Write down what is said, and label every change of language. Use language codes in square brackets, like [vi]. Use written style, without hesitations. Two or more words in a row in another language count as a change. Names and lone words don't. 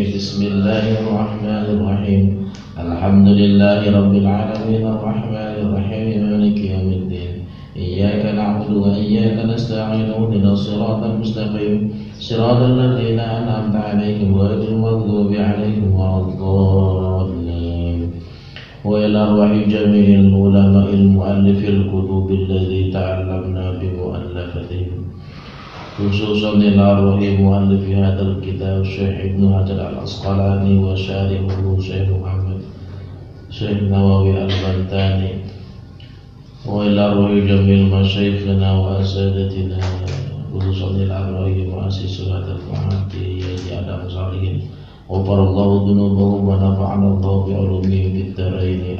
[ar] بسم الله الرحمن الرحيم. الحمد لله رب العالمين الرحمن الرحيم مالك يوم الدين. إياك نعبد وإياك نستعين اهدنا الصراط المستقيم صراط الذين أنعمت عليهم غير المغضوب عليهم ولا الضالين. وإلى أرواح جميع العلماء المؤلفين الكتب الذي تعلمنا بمؤلفاتهم، خصوصا إلى أرواح مؤلف هذا الكتاب الشيخ ابن حجر العسقلاني وشارحه الشيخ محمد الشيخ نووي البنتني، وإلى أرواح جميع مشايخنا وأساتذتنا، خصوصا إلى أرواح مؤسس هذا المعهد يا آدم صالحين، غفر الله ذنوبهم ونفعنا الله بعلومهم في الدارين.